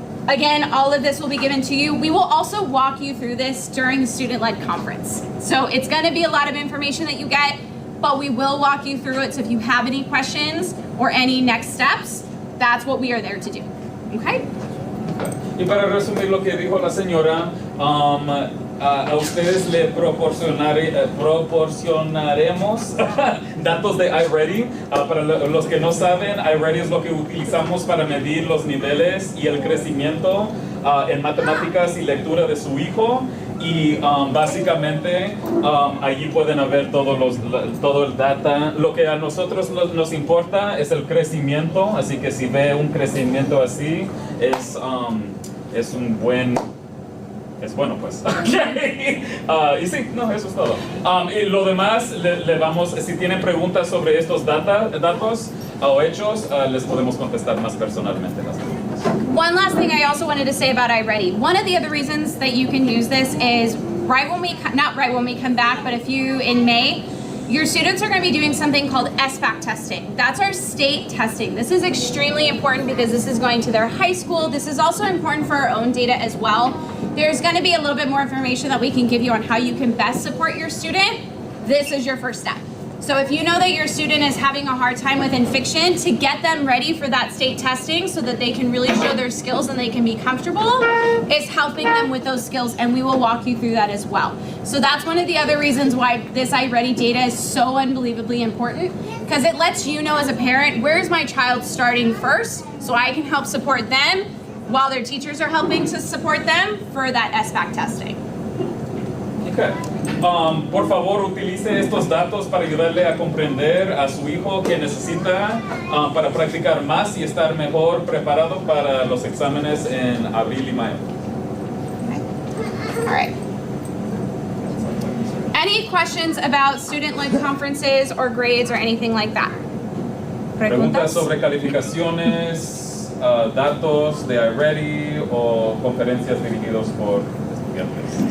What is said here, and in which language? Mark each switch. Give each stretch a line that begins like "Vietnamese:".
English: Again, all of this will be given to you. We will also walk you through this during the student-led conference. So it's gonna be a lot of information that you get, but we will walk you through it. So if you have any questions or any next steps, that's what we are there to do, okay?
Spanish: Y para resumir lo que dijo la señora, a ustedes le proporcionaremos datos de iReady. Para los que no saben, iReady es lo que utilizamos para medir los niveles y el crecimiento en matemáticas y lectura de su hijo. Y básicamente allí pueden ver todo el data. Lo que a nosotros nos importa es el crecimiento, así que si ve un crecimiento así, es un buen... Es bueno, pues. Y sí, no, eso es todo. Y lo demás, le vamos, si tienen preguntas sobre estos datos o hechos, les podemos contestar más personalmente las preguntas.
English: One last thing I also wanted to say about iReady. One of the other reasons that you can use this is not right when we come back, but in May, your students are going to be doing something called SBAC testing. That's our state testing. This is extremely important because this is going to their high school. This is also important for our own data as well. There's going to be a little bit more information that we can give you on how you can best support your student. This is your first step. So if you know that your student is having a hard time within fiction, to get them ready for that state testing so that they can really show their skills and they can be comfortable, is helping them with those skills, and we will walk you through that as well. So that's one of the other reasons why this iReady data is so unbelievably important, because it lets you know as a parent, where's my child starting first, so I can help support them while their teachers are helping to support them for that SBAC testing. Okay.
Spanish: Por favor, utilice estos datos para ayudarle a comprender a su hijo que necesita para practicar más y estar mejor preparado para los exámenes en abril y mayo.
English: All right. Any questions about student-led conferences or grades or anything like that?
Spanish: Preguntas sobre calificaciones, datos de iReady o conferencias dirigidas por estudiantes.